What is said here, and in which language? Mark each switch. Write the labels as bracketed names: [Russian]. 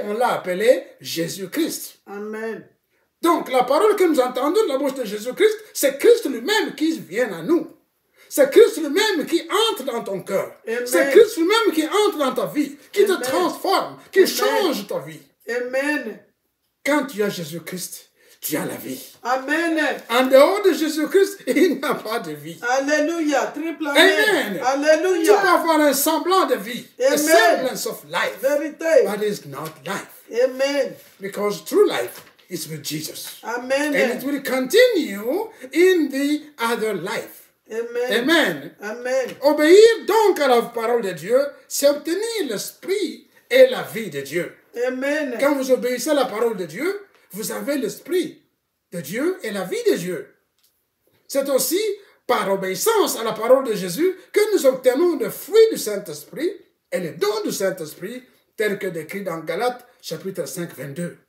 [French] Et on l'a appelée Jésus-Christ. Amen. Donc la parole que nous entendons de la bouche de Jésus-Christ, c'est Christ lui-même qui vient à nous. C'est Christ lui-même qui entre dans ton cœur. C'est Christ lui-même qui entre dans ta vie, qui te transforme, qui change ta vie. Amen. Quand tu as Jésus-Christ, tu as la vie. Amen. En dehors de Jésus-Christ, il n'y a pas de vie. Alléluia. Triple amen. Amen. Tu Alléluia. peux avoir un semblant de vie. [English] A Amen. semblance of life. [French] Vérité. [English] But it's not life. Amen. Because true life is with Jesus. Amen. And it will continue in the other life. Amen. Amen. Amen. [French] Obéir donc à la parole de Dieu, c'est obtenir l'esprit et la vie de Dieu. Amen. Quand vous obéissez à la parole de Dieu, vous avez l'esprit de Dieu et la vie de Dieu. C'est aussi par obéissance à la parole de Jésus que nous obtenons le fruit du Saint-Esprit et les dons du Saint-Esprit tels que décrits dans Galates chapitre 5, 22.